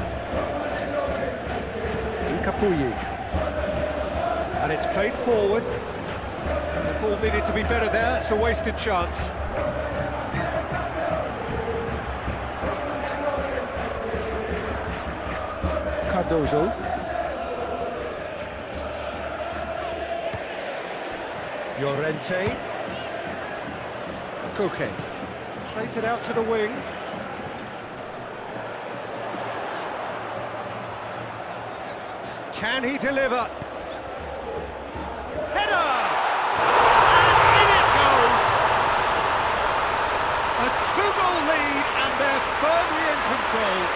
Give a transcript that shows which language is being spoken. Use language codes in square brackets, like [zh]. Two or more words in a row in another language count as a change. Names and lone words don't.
[en] Incapuyi. And it's played forward. The ball needed to be better there, it's a wasted chance. Cardozo. Llorente. Koke. Plays it out to the wing. Can he deliver? Header! And in it goes! A 2-goal lead and they're firmly in control.